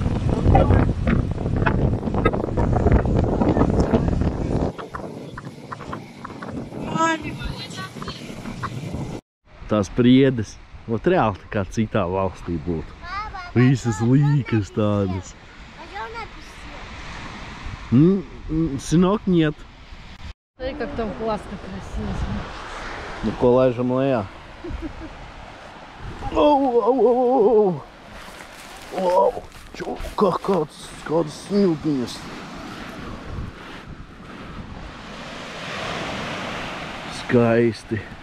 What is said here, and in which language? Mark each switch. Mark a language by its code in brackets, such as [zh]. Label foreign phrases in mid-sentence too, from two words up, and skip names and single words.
[lv] Tās priedes, ot reāli tā kā citā valstī būtu. Visas līkas tādas. [ru] Сынок, нет. Смотри, как там классно, красиво. [lv] Nu, ko laižam lejā? Au! Kādas smiltiņas. Skaisti.